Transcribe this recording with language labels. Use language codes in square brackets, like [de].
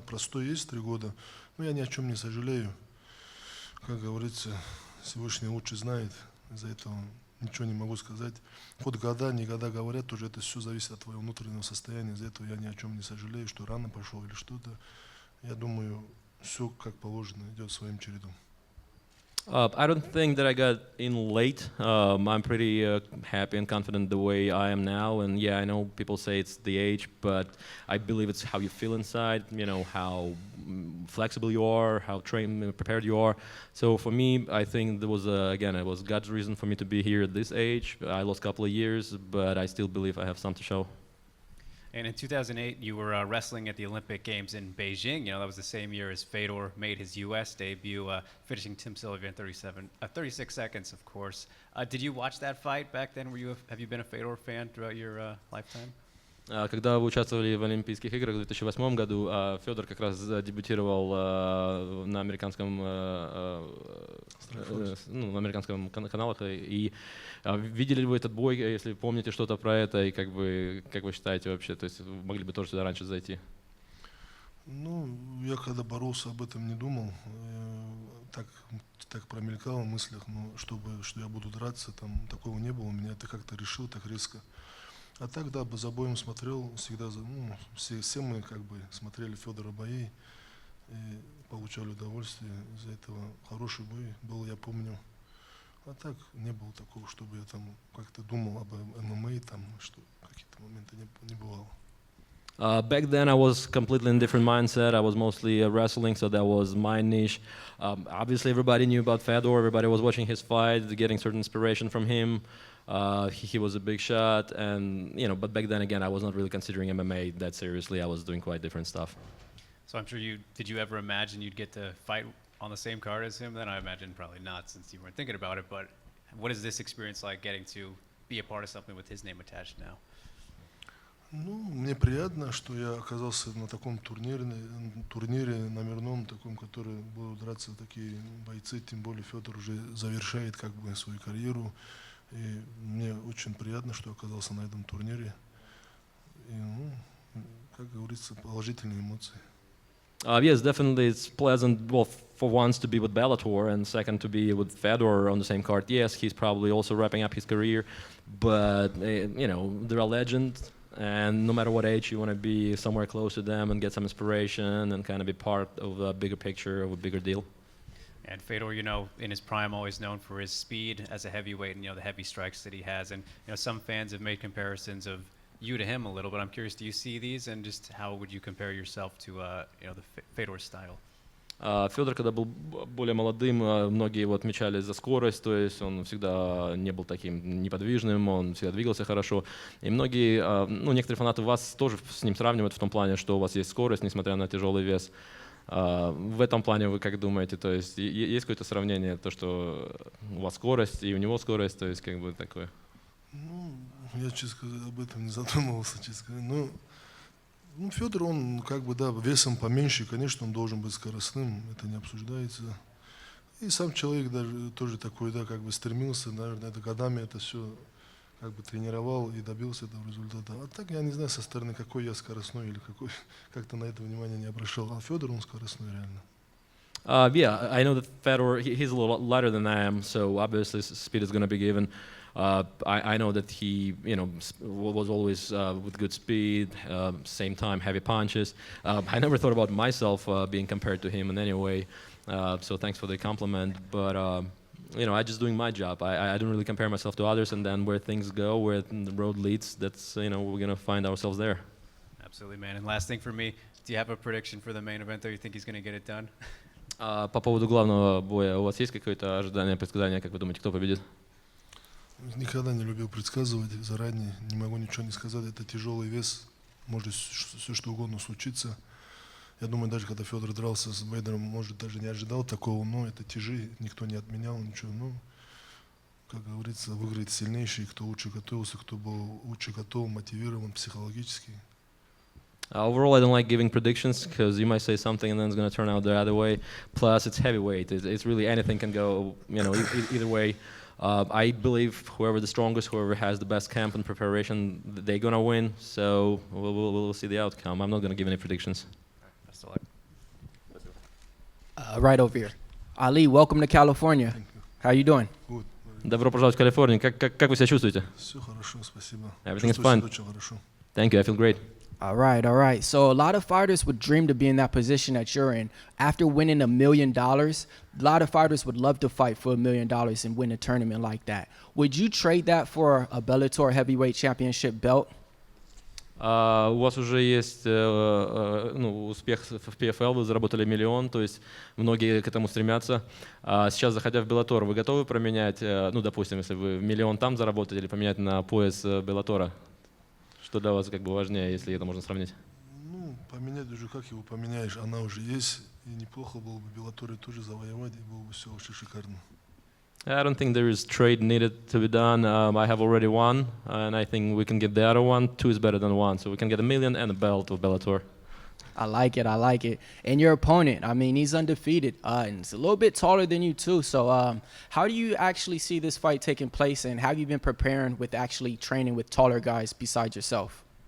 [ru] Да, простой есть 3 года, но я ни о чем не сожалею. Как говорится, Всевышний лучше знает, из-за этого ничего не могу сказать. Хоть года, не года говорят, уже это все зависит от твоего внутреннего состояния. Из-за этого я ни о чем не сожалею, что рано пошел или что-то. Я думаю, все как положено, идет своим чередом. [en] I don't think that I got in late. I'm pretty happy and confident the way I am now. And yeah, I know people say it's the age, but I believe it's how you feel inside, how flexible you are, how trained and prepared you are. So for me, I think there was, it was God's reason for me to be here at this age. I lost a couple of years, but I still believe I have some to show. And in 2008, you were wrestling at the Olympic Games in Beijing. That was the same year as Fedor made his U.S. debut, finishing Tim Sylvia in 36 seconds, of course. Did you watch that fight back then? Have you been a Fedor fan throughout your lifetime? [ru] Когда вы участвовали в Олимпийских играх в 2008 году, Федор как раз дебютировал на американском каналах. И видели ли вы этот бой, если помните что-то про это, и как вы считаете вообще, то есть могли бы тоже сюда раньше зайти? Я когда боролся, об этом не думал. Так промелькало в мыслях, что я буду драться, там такого не было. У меня это как-то решил так резко. А так, да, за боем смотрел, всегда, все мы как бы смотрели Федора бои и получали удовольствие. Из-за этого хороший бой был, я помню. А так не было такого, чтобы я там как-то думал об ММА, там, что какие-то моменты не бывало. [en] Back then, I was completely in a different mindset. I was mostly wrestling, so that was my niche. Obviously, everybody knew about Fedor. Everybody was watching his fight, getting certain inspiration from him. He was a big shot, and But back then, again, I was not really considering MMA that seriously. I was doing quite different stuff. So I'm sure did you ever imagine you'd get to fight on the same card as him? Then I imagine probably not, since you weren't thinking about it. But what is this experience like, getting to be a part of something with his name attached now? [ru] Мне приятно, что я оказался на таком турнире номерном, таком, который будут драться такие бойцы, тем более Федор уже завершает как бы свою карьеру. И мне очень приятно, что оказался на этом турнире. И, как говорится, положительные эмоции. [en] Yes, definitely, it's pleasant. Well, for once to be with Bellator, and second to be with Fedor on the same card. Yes, he's probably also wrapping up his career, but they're a legend. And no matter what age, you want to be somewhere close to them and get some inspiration and kind of be part of a bigger picture, of a bigger deal. And Fedor, in his prime, always known for his speed as a heavyweight and the heavy strikes that he has. And some fans have made comparisons of you to him a little, but I'm curious, do you see these, and just how would you compare yourself to the Fedor style? [ru] Федор, когда был более молодым, многие его отмечали за скорость, то есть он всегда не был таким неподвижным, он всегда двигался хорошо. И многие, некоторые фанаты вас тоже с ним сравнивают в том плане, что у вас есть скорость, несмотря на тяжелый вес. В этом плане вы как думаете, то есть есть какое-то сравнение, то, что у вас скорость и у него скорость, то есть как бы такое? Я, честно сказать, об этом не задумывался, честно сказать. Федор, он как бы, да, весом поменьше, конечно, он должен быть скоростным, это не обсуждается. И сам человек даже тоже такой, да, как бы стремился, наверное, это годами это все как бы тренировал и добился этого результата. А так я не знаю со стороны, какой я скоростной или какой, как-то на это внимание не обращал. А Федор, он скоростной реально. [en] Yeah, I know that Fedor, he's a little lighter than I am, so obviously speed is going to be given. I know that he, was always with good speed, same time heavy punches. I never thought about myself being compared to him in any way, so thanks for the compliment. But I just doing my job. I don't really compare myself to others, and then where things go, where the road leads, that's we're gonna find ourselves there. Absolutely, man. And last thing for me, do you have a prediction for the main event, or you think he's gonna get it done? [ru] По поводу главного боя, у вас есть какое-то ожидание, предсказание, как вы думаете, кто победит? Никогда не любил предсказывать заранее, не могу ничего не сказать. Это тяжелый вес, может все что угодно случиться. Я думаю, даже когда Федор дрался с Бейдером, может, даже не ожидал такого, но это тяжи, никто не отменял ничего. Как говорится, выиграет сильнейший, кто лучше готовился, кто был лучше готов, мотивирован психологически. [en] Overall, I don't like giving predictions because you might say something and then it's going to turn out the other way. Plus, it's heavyweight. It's really anything can go, either way. I believe whoever the strongest, whoever has the best camp and preparation, they're going to win. So we'll see the outcome. I'm not going to give any predictions. Best of luck. Right over here. Ali, welcome to California. How you doing? Good. [ru] Добро пожаловать в Калифорнию. Как вы себя чувствуете? Все хорошо, спасибо. [en] Everything is [ru] Чувствую себя очень хорошо. [en] Thank you. I feel great. All right. So a lot of fighters would dream to be in that position that you're in. After winning $1 million, a lot of fighters would love to fight for $1 million and win a tournament like that. Would you trade that for a Bellator heavyweight championship belt? [ru] У вас уже есть успех в PFL, вы заработали $1 миллион, то есть многие к этому стремятся. Сейчас, заходя в Bellator, вы готовы променять, допустим, если вы $1 миллион там заработаете, или поменять на пояс Bellator? Что для вас как бы важнее, если это можно сравнить? Поменять уже, как его поменяешь, она уже есть, и неплохо было бы Bellator тоже завоевать, и было бы все очень шикарно. [en] I don't think there is trade needed to be done. I have already one, and I think we can get the other one. 2 is better than 1, so we can get $1 million and a belt of Bellator. I like it. And your opponent, I mean, he's undefeated, and he's a little bit taller than you too. So how do you actually see this fight taking place, and have you been preparing with actually training with taller guys besides yourself?